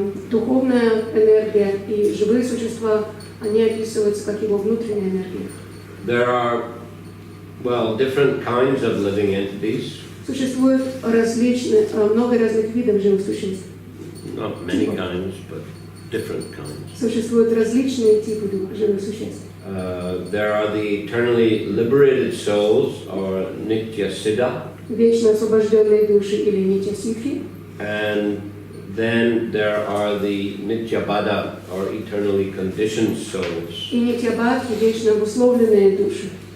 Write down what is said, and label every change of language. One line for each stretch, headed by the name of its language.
Russian: Духовная энергия и живые существа, они описываются как его внутренняя энергия.
English: There are, different kinds of living entities.
Russian: Существует много разных видов живых существ.
English: Not many kinds, but different kinds.
Russian: Существуют различные типы живых существ.
English: There are the eternally liberated souls, or nitya siddha.
Russian: Вечно освобожденные души или нитья-сидхи.
English: And then there are the nityabada, or eternally conditioned souls.
Russian: И нитья-бадхи, вечно обусловленные души.